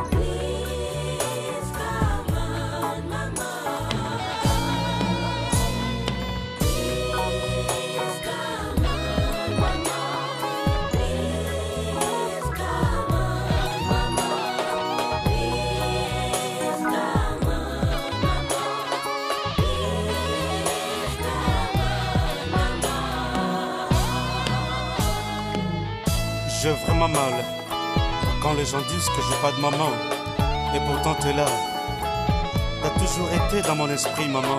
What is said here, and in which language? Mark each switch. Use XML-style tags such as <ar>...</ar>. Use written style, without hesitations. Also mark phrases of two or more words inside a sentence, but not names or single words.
<en>Please come on, mama. Please come on, mama. Please come on, mama. Please come on,</en> <fr>J'ai vraiment mal quand les gens disent que j'ai pas de maman. Et pourtant t'es là. T'as toujours été dans mon esprit, maman.</fr>